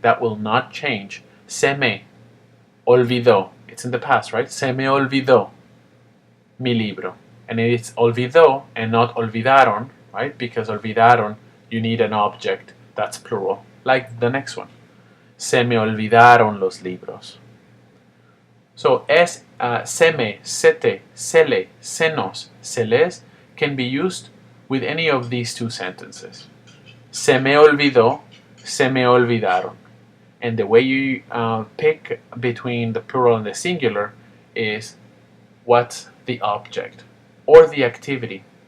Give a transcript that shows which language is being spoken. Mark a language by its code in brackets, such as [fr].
[en] That will not change. [es] Se me olvidó. [en] It's in the past, right? [es] Se me olvidó mi libro. [en] And it's olvidó and not olvidaron, right? Because olvidaron, you need an object that's plural, like the next one. [es] Se me olvidaron los libros. [en] So [es] se me, se te, se le, se nos, se les [en] can be used with any of these 2 sentences. [es] Se me olvidó, se me olvidaron. [en] And the way you pick between the plural and the singular is what's the object or the activity.